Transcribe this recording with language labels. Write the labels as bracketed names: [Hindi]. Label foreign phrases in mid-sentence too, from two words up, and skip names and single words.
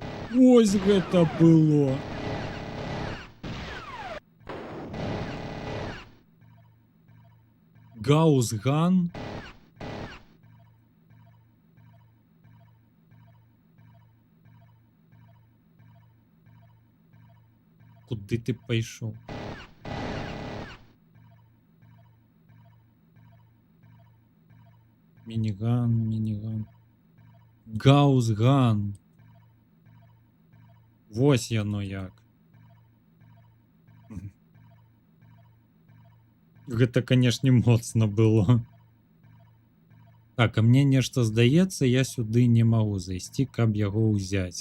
[Belarusian] Ось гэта было. Гаусган. [Ukrainian] Куди ти пішов? [Belarusian] Мініган. Гаусган. Вось яно як. Гэта, канешне, моцна было. Так, а мне нешта здаецца, я сюды не магу зайсці, каб яго ўзяць.